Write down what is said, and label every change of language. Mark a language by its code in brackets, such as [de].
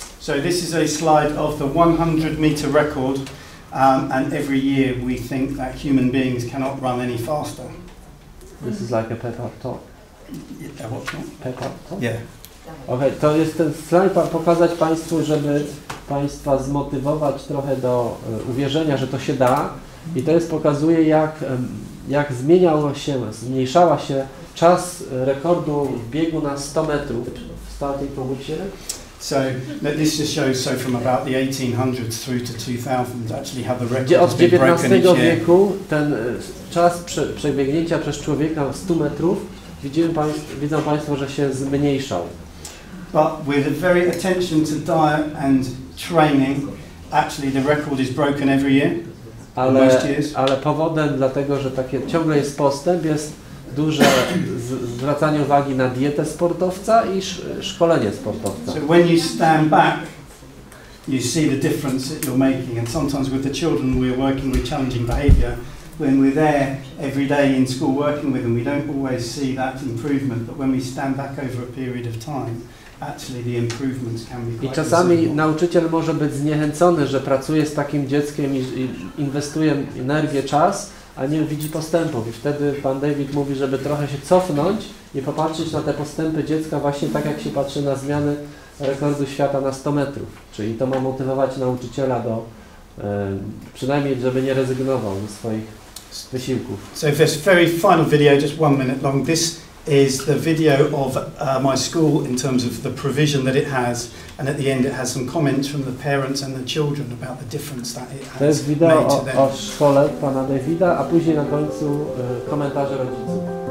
[en] So this is a slide of the 100-meter record, and every year we think that human beings cannot run any faster. This is like a pep talk. Yeah, what's not? Pep talk? Yeah. [pl] Okay, to jest ten slajd pokazać Państwu, żeby Państwa zmotywować trochę do uwierzenia, że to się da. I to pokazuje, jak zmniejszała się czas rekordu w biegu na 100 metrów. [en] Starting from which year? So this just shows from about the 1800s through to 2000 actually how the record has [pl] Od [en] been broken [pl] XIX [en] each year. [pl] wieku ten czas przebiegnięcia przez człowieka 100 metrów widzą Państwo, że się zmniejszał. [en] But with a very attention to diet and training, actually the record is broken every year. [pl] Ale powodem dlatego, że ciągle jest postęp, jest duże zwracanie uwagi na dietę sportowca i szkolenie sportowca. [en] So when you stand back, you see the difference that you're making, and sometimes with the children we're working with challenging behaviour, when we're there every day in school working with them, we don't always see that improvement, but when we stand back over a period of time, actually the improvements can be quite [pl] I czasami [en] visible. [pl] nauczyciel może być zniechęcony, że pracuje z takim dzieckiem i inwestuje energię, czas, a nie widzi postępów. I wtedy pan David mówi, żeby trochę się cofnąć i popatrzeć na te postępy dziecka właśnie tak, jak się patrzy na zmiany rekordu świata na 100 metrów. Czyli to ma motywować nauczyciela do, przynajmniej żeby nie rezygnował ze swoich wysiłków. [en] So this very final video, just 1 minute long, this is the video of my school in terms of the provision that it has, and at the end it has some comments from the parents and the children about the difference that it has. [pl] To jest wideo o szkole pana Davida, a później na końcu komentarze rodziców.